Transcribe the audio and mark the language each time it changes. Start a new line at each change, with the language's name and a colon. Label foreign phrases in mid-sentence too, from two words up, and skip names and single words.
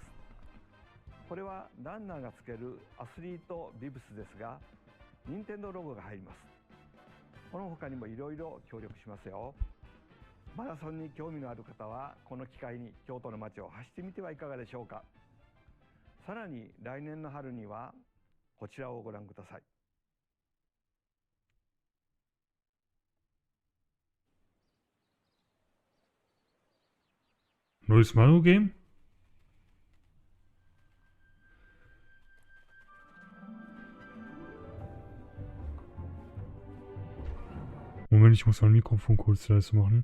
Japanese: これはランナーがつけるアスリートビブスですが、任天堂ロゴが入ります。この他にもいろいろ協力しますよ。マラソンに興味のある方はこの機会に京都の街を走ってみてはいかがでしょうか。さらに来年の春にはこちらをご覧ください。
German: Neues Mario-Game? Moment, ich muss mein Mikrofon kurz leise machen.